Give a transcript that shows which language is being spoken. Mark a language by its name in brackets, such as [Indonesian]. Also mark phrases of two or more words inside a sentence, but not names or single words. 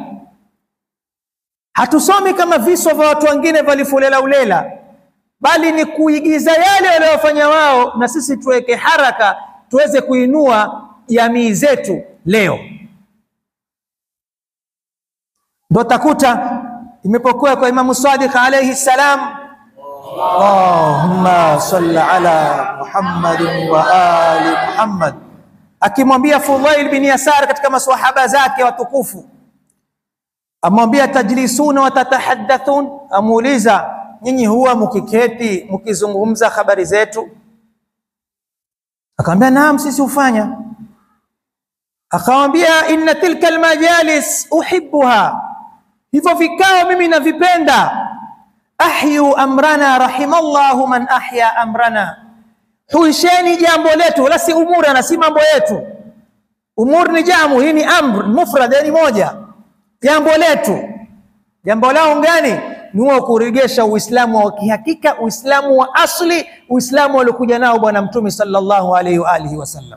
[Swahili] Hatusomi kama viso vya watu wengine walifulela ulela, bali ni kuigiza yale waliofanya wao, na sisi tuweke haraka tuweze kuinua jamii zetu leo. Ndio takuta imepokuwa kwa Imam Sadiq [Arabic] عليه السلام, اللهم صل على محمد وآل محمد, [Swahili] akimwambia Fudail bin Yasar katika maswahaba zake watukufu, amwambia [Arabic] تجلسون وتتحدثون, [Swahili] amuuliza nyinyi huwa mkiketi mkizungumza habari zetu? Akamwambia naam, sisi hufanya. Akamwambia [Arabic] إن تلك المجالس أحبها, [Swahili] hivyo vikao mimi navipenda. [Arabic] أحيوا أمرنا رحم الله من أحيا أمرنا, [Swahili] huisheni jambo letu, wala si umura na si mambo yetu. Umur ni jamu, hii ni [Arabic] أمر مفرد, [Swahili] yani moja. Jambo letu, jambo lao ngani? Ni kuregesha Uislamu wa kihakika, Uislamu wa asli, Uislamu aliokuja nao Bwana Mtume [Arabic] صلى الله عليه وآله وسلم.